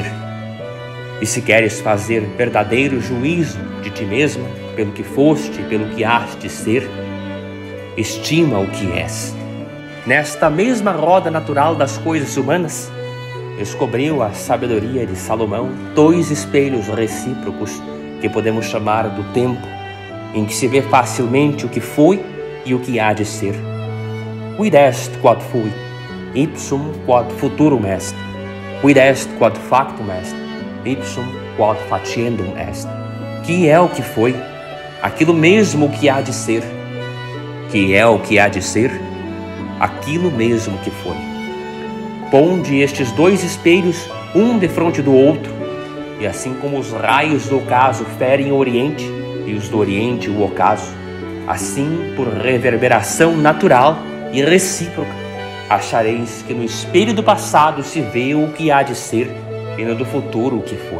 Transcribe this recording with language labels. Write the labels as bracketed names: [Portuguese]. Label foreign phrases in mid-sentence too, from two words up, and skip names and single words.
[Portuguese] E se queres fazer verdadeiro juízo de ti mesma, pelo que foste e pelo que hás de ser, estima o que és. Nesta mesma roda natural das coisas humanas, descobriu a sabedoria de Salomão 2 espelhos recíprocos que podemos chamar do tempo, em que se vê facilmente o que foi e o que há de ser. [Latin] Quid est quod fui, ipsum quod futurum est. Quid est quod factum est, ipsum quod faciendum est. [Portuguese] Que é o que foi, aquilo mesmo que há de ser. Que é o que há de ser, aquilo mesmo que foi. Ponde estes 2 espelhos, um defronte do outro, e assim como os raios do ocaso ferem o Oriente e os do Oriente o ocaso, assim, por reverberação natural e recíproca, achareis que no espelho do passado se vê o que há de ser e no do futuro o que foi.